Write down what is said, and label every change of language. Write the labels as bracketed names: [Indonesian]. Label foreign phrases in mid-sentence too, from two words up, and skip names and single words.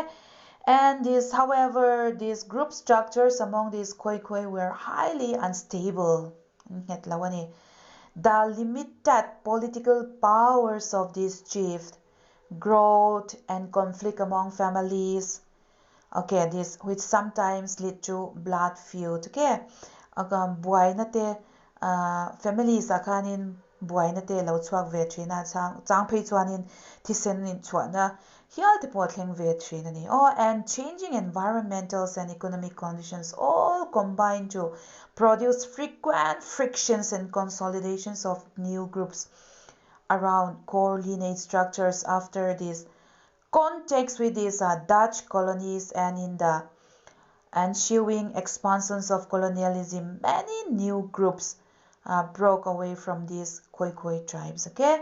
[English] And however, these group structures among these Khoi Khoi were highly unstable. The limited political powers of these chiefs, growth and conflict among families, okay, this which sometimes lead to blood feud, okay? [Mizo] Buai na te families akanin buai na te lo chuak ve thina chang phei chuanin thisen in chuana hial te potleng ve thina ni. [English] Oh, and changing environmental and economic conditions all combine to produce frequent frictions and consolidations of new groups around core lineage structures after this context with these Dutch colonies, and in the ensuing expansions of colonialism, many new groups broke away from these Khoi Khoi tribes, okay?